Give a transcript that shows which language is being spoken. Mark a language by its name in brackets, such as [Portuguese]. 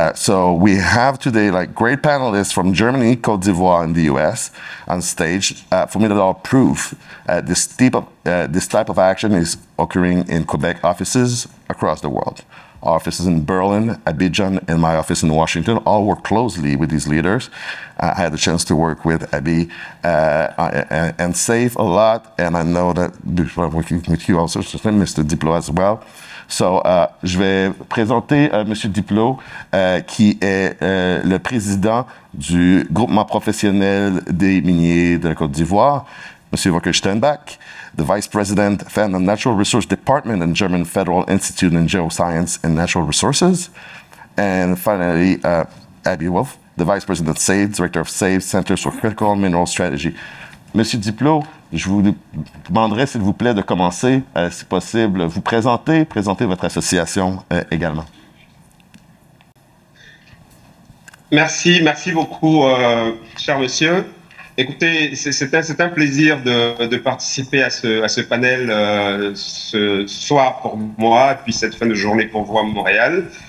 [English] So we have today like great panelists from Germany, Côte d'Ivoire, and the US on stage for me to all prove this type of action is occurring in Quebec offices across the world. Our offices in Berlin, Abidjan, and my office in Washington all work closely with these leaders. I had the chance to work with Abby and save a lot, and I know that working with you also, Mr. [French] Diplot [English] as well. So, [French] je vais présenter M. Diplot, qui est le président du groupement professionnel des miniers de la Côte d'Ivoire, M. [English] Volker Steinbach, the Vice President, Fan and Natural Resource Department and German Federal Institute in Geoscience and Natural Resources. And finally, Abby Wolf, the Vice President of SAVE, Director of SAVE, Centers for Critical Mineral Strategy. [French] Monsieur Diplot, je vous demanderai, s'il vous plaît, de commencer, si possible, vous présenter votre association également. Merci beaucoup, cher monsieur. Écoutez, c'est un plaisir de participer à ce panel ce soir pour moi, puis cette fin de journée pour vous à Montréal.